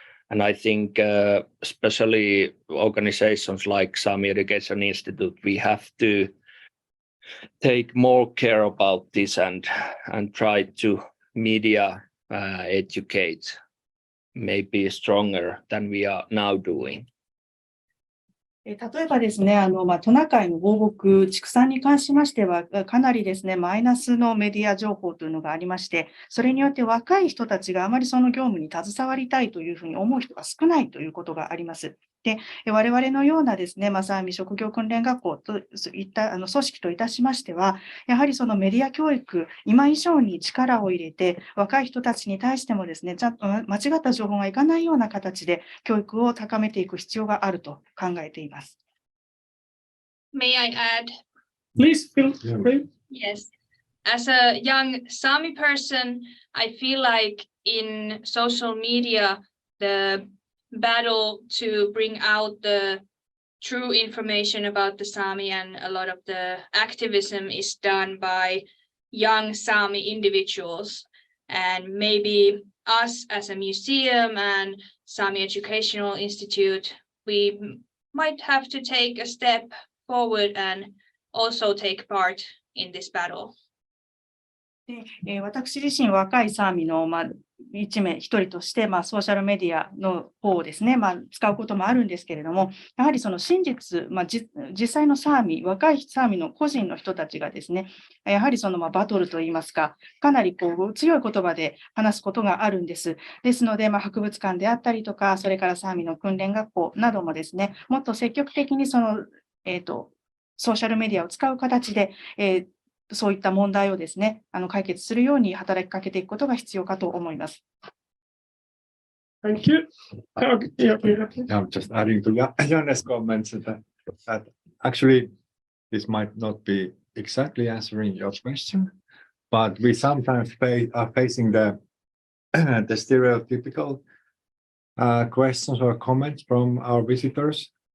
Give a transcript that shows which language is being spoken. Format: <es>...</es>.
<en>And I think especially organizations like Sami Education Institute, we have to take more care about this and try to media educate maybe stronger than we are now doing.</en> <ja>例えばですね、トナカイの放牧、畜産に関しましては、かなりですね、マイナスのメディア情報というのがありまして、それによって若い人たちがあまりその業務に携わりたいというふうに思う人が少ないということがあります。で、我々のようなですね、サーミ職業訓練学校といった組織といたしましては、やはりそのメディア教育、今以上に力を入れて、若い人たちに対してもですね、間違った情報がいかないような形で教育を高めていく必要があると考えています。</ja> <en>May I add? Please feel free. Yes. As a young Sami person, I feel like in social media, the battle to bring out the true information about the Sami and a lot of the activism is done by young Sami individuals. And maybe us as a museum and Sami Educational Institute, we might have to take a step forward and also take part in this battle.</en> <ja>で、私自身若いサーミの、一人として、ソーシャルメディアの方をですね、使うこともあるんですけれども、やはりその真実、実際のサーミ、若いサーミの個人の人たちがですね、やはりそのバトルといいますか、かなり強い言葉で話すことがあるんです。ですので、博物館であったりとか、それからサーミの訓練学校などもですね、もっと積極的にソーシャルメディアを使う形で、そういった問題をですね、解決するように働きかけていくことが必要かと思います。</ja> <en>Thank you. I'm just adding to Janne's comments that actually this might not be exactly answering your question, but we sometimes are facing the stereotypical questions or comments from our visitors.</en>